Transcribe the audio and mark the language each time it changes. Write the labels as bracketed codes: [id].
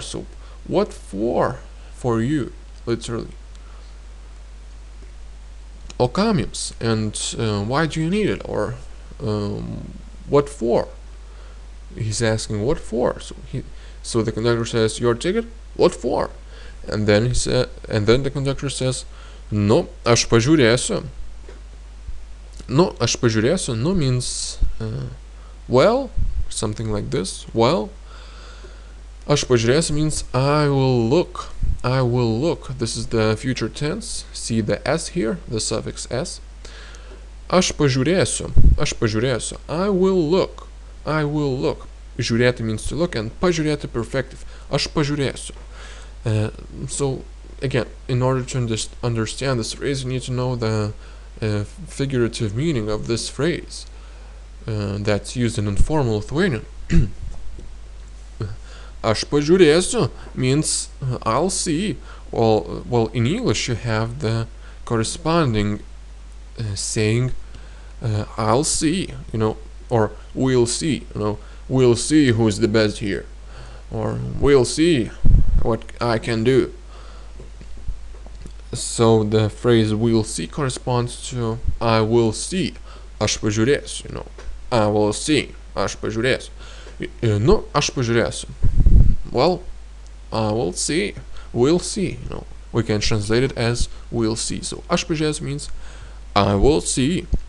[en] So what for you, literally. [lt] O kam jums? [en] And why do you need it? Or what for? He's asking what for. So the conductor says, your ticket? What for? And then the conductor says, [lt] no, aš pažiūrėsiu. No, aš pažiūrėsiu. [en] No means well, something like this. Well, [lt] aš pažiūrėsiu [en] means I will look. I will look. This is the future tense. See the s here, the suffix s. [lt] Aš pažiūrėsiu. Aš pažiūrėsiu. [en] I will look. I will look. Žiūrėti means to look, and pažiūrėti perfective. [lt] Aš pažiūrėsiu. [en] So again, in order to understand this phrase, you need to know the figurative meaning of this phrase that's used in informal Lithuanian. [lt] Aš pažiūrėsiu [en] means I'll see. Well, in English you have the corresponding saying I'll see, or we'll see, we'll see who's the best here, or we'll see what I can do. So the phrase we'll see corresponds to I will see. [lt] Aš pažiūrėsiu, [en] I will see. [lt] Aš pažiūrėsiu. No, aš pažiūrėsiu. [en] Well, I will see. We'll see, We can translate it as we'll see. So [lt] aš pažiūrėsiu [en] means I will see.